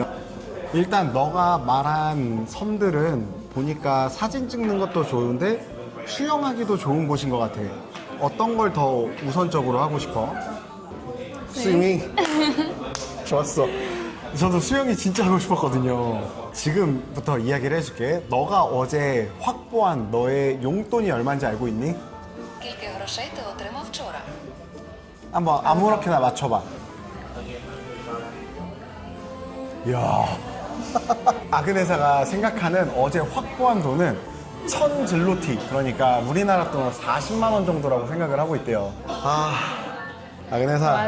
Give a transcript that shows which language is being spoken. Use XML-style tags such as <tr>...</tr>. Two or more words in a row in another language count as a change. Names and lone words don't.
<ko>일단 너가 말한 섬들은 보니까 사진 찍는 것도 좋은데 수영하기도 좋은 곳인 것 같아. 어떤 걸 더 우선적으로 하고 싶어? 스위밍? 좋았어. 저도 수영이 진짜 하고 싶었거든요. 지금부터 이야기를 해줄게. 너가 어제 확보한 너의 용돈이 얼마인지 알고 있니?</ko> <uk>Скільки грошей ти отримав вчора?</uk> <ko>한번 아무렇게나 맞춰봐. 이야. 아그네사가 생각하는 어제 확보한 돈은 1000 질로티, 그러니까 우리나라 돈 40만 원 정도라고 생각을 하고 있대요. 아그네사.</ko>